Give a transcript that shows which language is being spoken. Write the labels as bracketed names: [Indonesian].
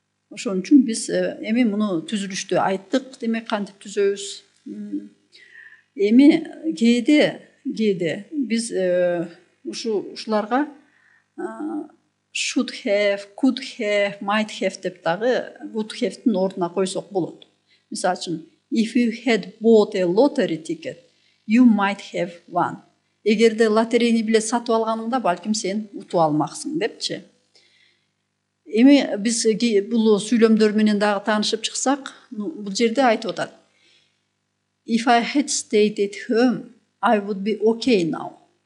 [Kyrgyz] Ошон үчүн биз эми муну түзүлүштү айттык, демек кантип түзөбүз? Эми кээде биз ушуларга [English] should have, could have, might have [Kyrgyz] деп дагы would have'тин ордуна койсок болот. Мисалы үчүн, [English] if you had bought a lottery ticket, you might have won. [Kyrgyz] Эгерде лотерейный билет сатып алганыңда, балким сен утуп алмаксың депчи. Эми биз бул сүйлөмдөр менен дагы таанышып чыксак, бул жерде айтып атат. [English] If I had stayed at home, I would be okay now.